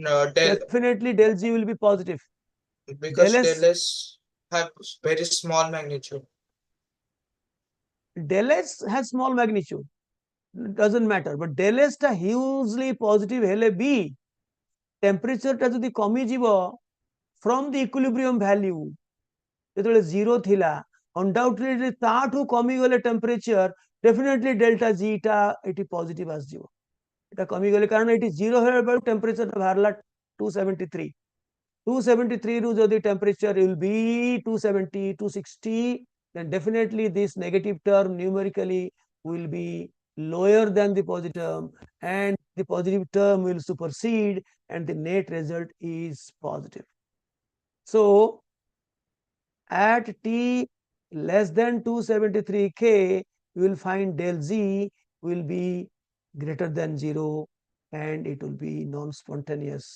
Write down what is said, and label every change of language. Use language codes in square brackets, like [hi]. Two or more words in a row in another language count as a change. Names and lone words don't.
[en] Definitely del G will be positive. because Del del S, S have very small magnitude. del S has small magnitude. Doesn't matter. But del S টা hugely positive hele B. [or] Temperature ଟା ଯଦି କମିଯିବ [en] from the equilibrium value, [or] ଯେତେବେଳେ 0 ଥିଲା, undoubtedly ତାଠୁ କମିଗଲେ temperature, definitely delta G ଟା ଏଠି positive ଆସିଯିବ. এটা କମିଗଲେ, କାରଣ ଏଠି 0 ହେଲା ବେଳକୁ temperature ବାହାରିଲା 273. [en] 273 [or] ରୁ ଯଦି [en] temperature will be 270, 260, then definitely this negative term numerically will be lower than the positive term, and the positive term will supersede, and the net result is positive. So at T less than 273 K, you will find del Z will be greater than 0, and it will be non-spontaneous.